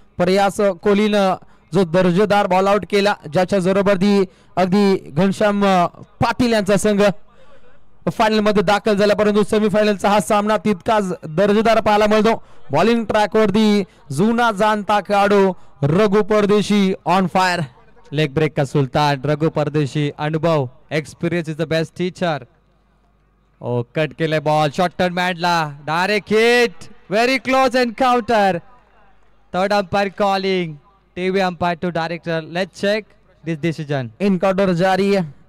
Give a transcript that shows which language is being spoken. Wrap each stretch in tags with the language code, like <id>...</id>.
<mr>प्रयास कोहलीनं जो दर्जेदार बॉल आउट केला, ज्याच्या जोरावरती अगदी घनश्याम पाटील यांचा संघ फायनल मध्ये दाखल झाला. परंतु सेमीफायनलचा हा सामना तितकाच दर्जेदार पाहायला मिळतो. बॉलिंग ट्रॅक वरती जुना जाणता खेळाडू रघु परदेशी ऑन फायर.</mr> <hi>लेग ब्रेक का सुलतान रघु परदेशी.</hi> <en>अनुभव, experience is the best teacher. ओ cut केले बॉल, शॉर्ट टर्न मॅडला, direct hit, very close encounter. Third umpire calling, TV umpire to director. Let's check this decision.</en> <mr>Encounter जारी आहे.</mr>